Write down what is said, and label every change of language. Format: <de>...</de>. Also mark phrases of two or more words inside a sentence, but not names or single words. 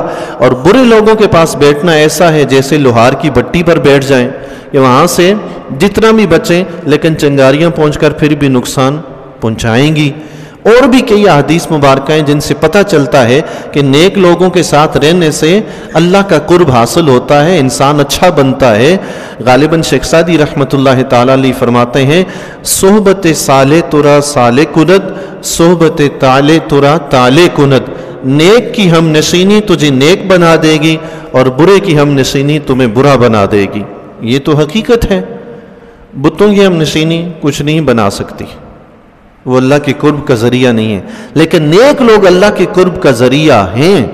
<ur>اور برے لوگوں کے پاس بیٹھنا ایسا ہے جیسے لوہار کی بٹی پر بیٹھ جائیں، کہ وہاں سے جتنا بھی بچیں لیکن چنگاریاں پہنچ کر پھر بھی نقصان پہنچائیں گی۔ اور بھی کئی احادیث مبارکہ ہیں جن سے پتہ چلتا ہے کہ نیک لوگوں کے ساتھ رہنے سے اللہ کا قرب حاصل ہوتا ہے، انسان اچھا بنتا ہے۔ غالباً شیخ سعدی رحمۃ اللہ تعالیٰ علیہ فرماتے ہیں</ur> <fa>صحبت صالح ترا صالح کند، صحبت طالح ترا طالح کند۔</fa> <ur>نیک کی ہم نشینی تجھے نیک بنا دے گی، اور برے کی ہم نشینی تمہیں برا بنا دے گی۔ یہ تو حقیقت ہے، بتوں کی ہم نشینی کچھ نہیں بنا سکتی، وہ اللہ کے قرب کا ذریعہ نہیں ہے، لیکن نیک لوگ اللہ کے قرب کا ذریعہ ہیں۔</ur>